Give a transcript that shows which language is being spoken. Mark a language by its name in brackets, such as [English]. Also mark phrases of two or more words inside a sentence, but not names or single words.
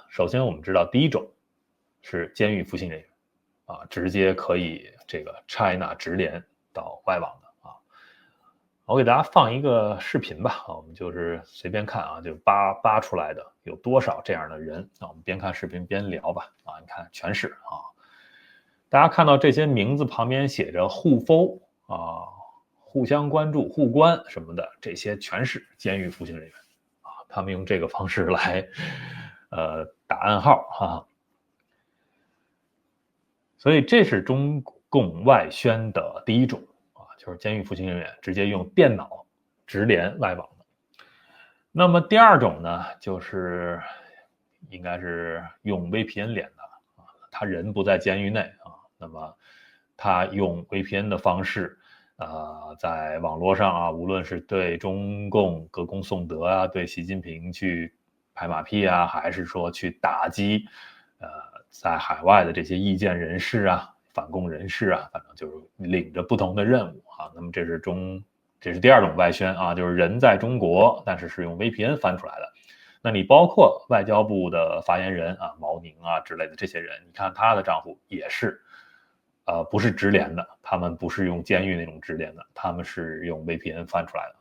[Chinese] 首先我们知道第一种是监狱服刑人员啊，直接可以这个 China 直连到外网的啊。我给大家放一个视频吧，我们就是随便看啊，就扒出来的有多少这样的人啊，我们边看视頻邊聊吧啊，你看全是啊，大家看到這些名字旁邊寫着互毆啊、互相關注、互關什麼的，這些全是監獄服刑人員。他們用這個方式來打暗號啊，所以這是中共外宣的第一種啊，就是監獄服刑人員直接用電腦直連外網的。那麼第二種呢，就是應該是用 VPN 連的啊，他人不在監獄內啊，那麼他用 VPN 的方式在網絡上啊，無論是對中共歌功頌德啊，對習近平去拍馬屁啊，還是說去打擊在海外的這些意見人士啊、反共人士啊，反正就是領着不同的任務啊。那麼這是第二種外宣啊，就是人在中國，但是用 VPN 翻出來的。那你包括外交部的發言人啊，毛寧啊之類的這些人，你看他的賬戶也是不是直連的，他們不是用監獄那種直連的，他們是用 VPN 翻出來的。